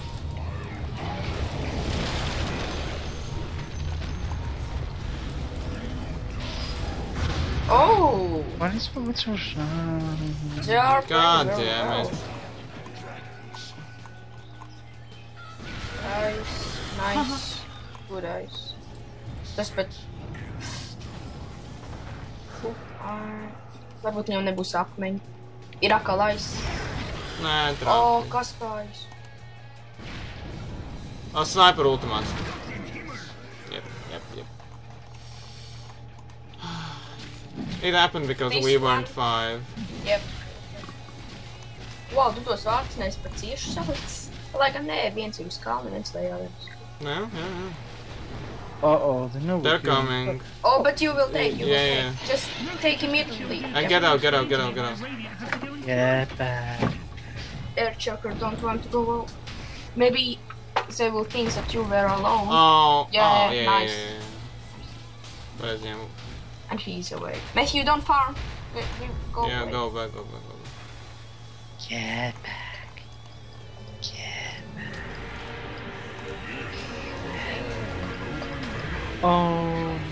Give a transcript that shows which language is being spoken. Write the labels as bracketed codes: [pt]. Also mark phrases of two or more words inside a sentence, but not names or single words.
[en] Oh! What is what's your They are God playing very damn well. it. Nice, nice. Good eyes. [lv] Tas pat... Varbūt viņam nebūs akmeņi. Ir akalais. Nē, O, trāpīt. kas kājas? Oh, sniper ultimāts. [en] Yep. It happened because This we weren't one. 5. [lv] Jep. Wow, tu tos vārdus neesi par ciešu salicis. Lai gan nē, viens ir uz kalna, viens lejā. [en] No. Uh-oh, they know They're we're going. coming. Oh, but you will take, you will Yeah, take. Just take immediately. Get out. Radiant has to go in. Yeah, bad. Air Chucker don't want to go out. Maybe they will think that you were alone. Yeah, Nice. But yeah, And he's away. Matthew, don't farm. Go yeah, away. go back. Get back. Get back. Oh.